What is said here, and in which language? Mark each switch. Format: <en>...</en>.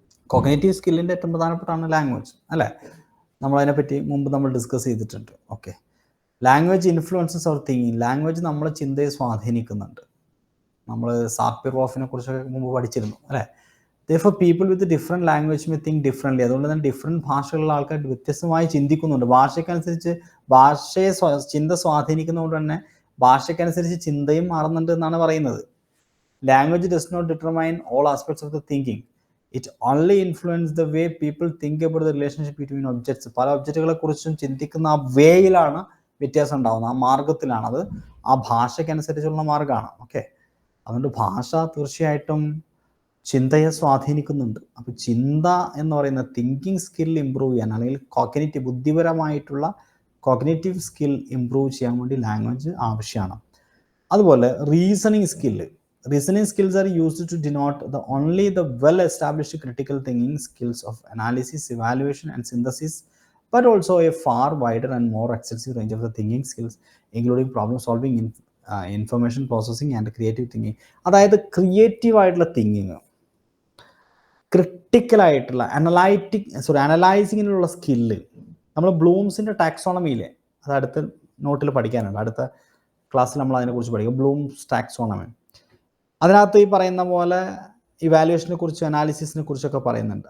<ml>Cognitive സ്കില്ലിൻ്റെ ഏറ്റവും പ്രധാനപ്പെട്ടാണ് language അല്ലേ? നമ്മളതിനെപ്പറ്റി മുമ്പ് നമ്മൾ ഡിസ്കസ് ചെയ്തിട്ടുണ്ട്. ഓക്കെ,</ml> <en>Language influences our thinking.</en> <ml>ലാംഗ്വേജ് നമ്മളെ ചിന്തയെ സ്വാധീനിക്കുന്നുണ്ട്. നമ്മൾ സാപ്പിറോഫിനെ കുറിച്ചൊക്കെ മുമ്പ് പഠിച്ചിരുന്നു അല്ലേ?</ml> <en>Therefore, people with a different language may think differently.</en> <ml>അതുകൊണ്ട് തന്നെ ഡിഫറെൻറ്റ് ഭാഷകളുള്ള ആൾക്കാർ വ്യത്യസ്തമായി ചിന്തിക്കുന്നുണ്ട്. ഭാഷയ്ക്കനുസരിച്ച് ചിന്ത സ്വാധീനിക്കുന്നതുകൊണ്ട് തന്നെ ഭാഷയ്ക്കനുസരിച്ച് ചിന്തയും മാറുന്നുണ്ട് എന്നാണ് പറയുന്നത്.</ml> <en>Language does not determine all aspects of the thinking. It only influence the way people think about the relationship between objects.</en> <ml>പല ഒബ്ജക്റ്റുകളെ കുറിച്ചും ചിന്തിക്കുന്ന ആ വേയിലാണ് വ്യത്യാസം ഉണ്ടാകുന്നത്, ആ മാർഗത്തിലാണ്. അത് ആ ഭാഷയ്ക്കനുസരിച്ചുള്ള മാർഗ്ഗമാണ്. ഓക്കെ, അതുകൊണ്ട് ഭാഷ തീർച്ചയായിട്ടും ചിന്തയെ സ്വാധീനിക്കുന്നുണ്ട്. അപ്പോൾ ചിന്ത എന്ന് പറയുന്ന തിങ്കിങ് സ്കിൽ ഇമ്പ്രൂവ് ചെയ്യാൻ, അല്ലെങ്കിൽ ബുദ്ധിപരമായിട്ടുള്ള കോഗ്നിറ്റീവ് സ്കിൽ ഇമ്പ്രൂവ് ചെയ്യാൻ വേണ്ടി ലാംഗ്വേജ് ആവശ്യമാണ്. അതുപോലെ</ml> <en>Reasoning skills are used to denote only the well established critical thinking skills of analysis, evaluation and synthesis, but also a far wider and more extensive range of the thinking skills, including problem solving, information processing and creative thinking.</en> <ml>അതായത് creative ആയിട്ടുള്ള thinking, ക്രിട്ടിക്കലായിട്ടുള്ള അനലൈസിങ്ങിനുള്ള skill നമ്മൾ ബ്ലൂംസിൻ്റെ ടാക്സോണമിയിലെ അത് അടുത്ത നോട്ടിൽ പഠിക്കാനുണ്ട്, അടുത്ത ക്ലാസ്സിൽ നമ്മൾ അതിനെക്കുറിച്ച് പഠിക്കും. ബ്ലൂംസ് ടാക്സോണമി, അതിനകത്ത് ഈ പറയുന്ന പോലെ ഇവാലുവേഷനെ കുറിച്ചും അനാലിസിസിനെ കുറിച്ചൊക്കെ പറയുന്നുണ്ട്.</ml>